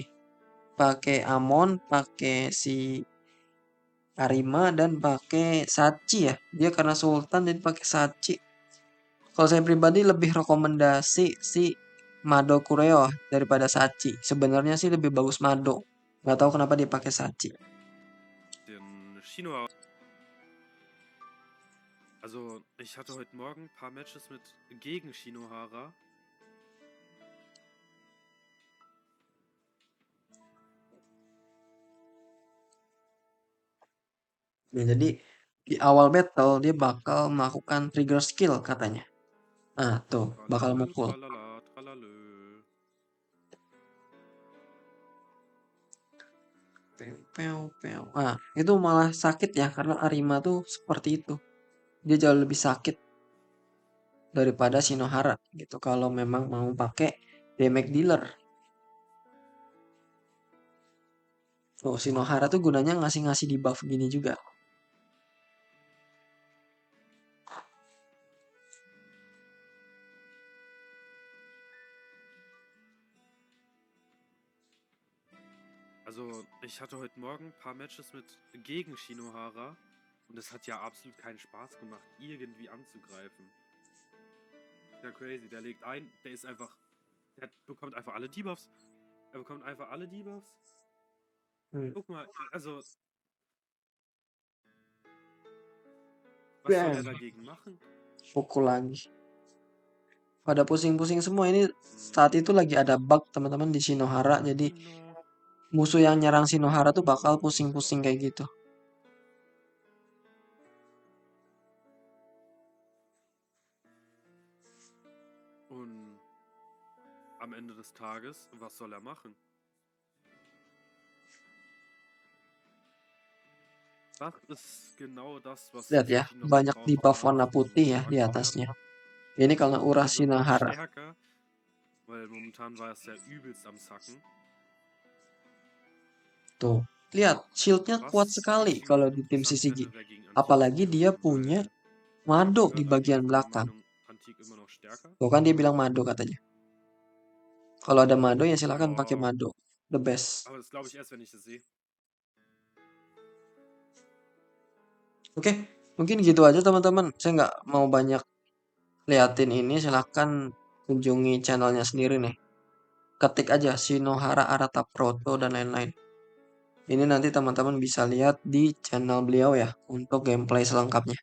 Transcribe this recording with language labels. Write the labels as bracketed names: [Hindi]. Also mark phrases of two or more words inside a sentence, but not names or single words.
[Indonesian] Pakai Amon, pakai si Arima dan pakai Sachi ya. Dia karena Sultan jadi pakai Sachi. Kalau saya pribadi lebih rekomendasi si Mado Kureo daripada Sachi. Sebenarnya sih lebih bagus Mado. Nggak tahu kenapa dia pakai Sachi. [German] Den Shinohara. Also, ich hatte heute Morgen ein paar Matches mit gegen Shinohara. [Indonesian] Nah, jadi di awal battle dia bakal melakukan [English] trigger skill [Indonesian] katanya. Nah, tuh bakal Tralalü, mukul. tralala, tralalü. Nah, itu malah sakit ya karena Arima tuh seperti itu. Dia jauh lebih sakit daripada Shinohara gitu kalau memang mau pakai [English] damage dealer. [Indonesian] Tuh Shinohara tuh gunanya ngasih-ngasih debuff gini juga. [German] Also, ich hatte heute Morgen ein paar Matches mit gegen Shinohara und es hat ja absolut keinen Spaß gemacht, irgendwie anzugreifen. Ja, crazy. Der legt ein, der ist einfach. Der bekommt einfach alle Debuffs. Er bekommt einfach alle Debuffs. Guck mal, also. Was soll er dagegen machen? [Indonesian] Pukul lagi. Pada pusing-pusing semua ini saat itu lagi ada bug teman-teman di Shinohara. Jadi musuh yang nyerang Shinohara tuh bakal pusing-pusing kayak gitu. [German] Und am Ende des Tages, was soll er machen? Das ist genau das, was [Indonesian] Lihat ya, [German] ich noch [Indonesian] banyak [German] gebraucht [Indonesian] debuff [German] habe, [Indonesian] warna [German] um [Indonesian] putih ya [German] stark [Indonesian] di [German] zu [Indonesian] atasnya. [German] werden. [Indonesian] Ini karena Ura [German] Er wird noch [Indonesian] Shinohara. [German] stärker, weil momentan war es ja übelst am Sacken. [Indonesian] Tuh, lihat shieldnya kuat [German] Was [Indonesian] sekali [German] ich [Indonesian] kalau [German] noch [Indonesian] di tim [German] interessant [Indonesian] CCG. [German] fände, wäre gegen Antique [Indonesian] Apalagi [German] zu [Indonesian] dia [German] kämpfen, [Indonesian] punya [German] weil [Indonesian] Mado [German] ich [Indonesian] di [German] hörte, [Indonesian] bagian [German] einige sind der [Indonesian] belakang. [German] Meinung, Antique immer noch stärker. [Indonesian] Tuh kan dia bilang Mado katanya. Kalau ada Mado ya silahkan pakai [German] Ja, [English] Mado. The best. [German] aber das glaube ich erst, wenn ich das sehe. [Indonesian] Oke, mungkin gitu aja teman-teman. Saya nggak mau banyak liatin ini. Silahkan kunjungi channelnya sendiri nih. Ketik aja Shinohara Arata Proto dan lain-lain. Ini nanti teman-teman bisa lihat di channel beliau ya untuk gameplay selengkapnya.